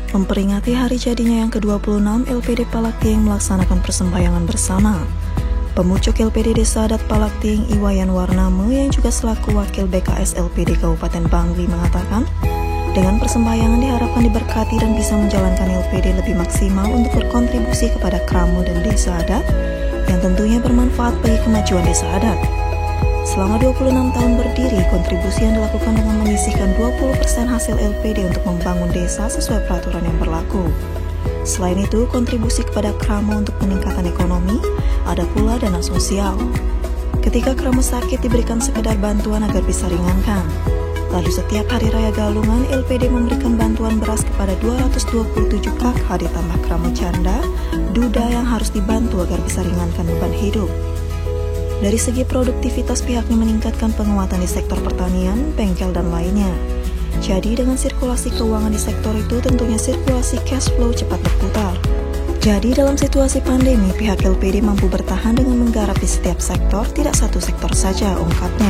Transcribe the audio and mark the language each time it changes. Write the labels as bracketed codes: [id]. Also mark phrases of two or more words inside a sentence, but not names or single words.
[id] memperingati hari jadinya yang ke-26, LPD Palakting melaksanakan persembahyangan bersama. Pemucuk LPD Desa Adat Palakting, Iwayan Warname, yang juga selaku Wakil BKS LPD Kabupaten Bangli mengatakan, dengan persembahyangan diharapkan diberkati dan bisa menjalankan LPD lebih maksimal untuk berkontribusi kepada kramo dan desa adat, yang tentunya bermanfaat bagi kemajuan desa adat. Selama 26 tahun berdiri, kontribusi yang dilakukan dengan menyisihkan 20% hasil LPD untuk membangun desa sesuai peraturan yang berlaku. Selain itu, kontribusi kepada kramo untuk peningkatan ekonomi, ada pula dana sosial. Ketika kramo sakit diberikan sekedar bantuan agar bisa ringankan. Lalu setiap hari raya Galungan, LPD memberikan bantuan beras kepada 227 kakak ditambah kramo canda, duda yang harus dibantu agar bisa ringankan beban hidup. Dari segi produktivitas, pihaknya meningkatkan penguatan di sektor pertanian, bengkel, dan lainnya. Jadi dengan sirkulasi keuangan di sektor itu, tentunya sirkulasi [en] cash flow [id] cepat berputar. Jadi dalam situasi pandemi, pihak LPD mampu bertahan dengan menggarap di setiap sektor, tidak satu sektor saja, ungkapnya.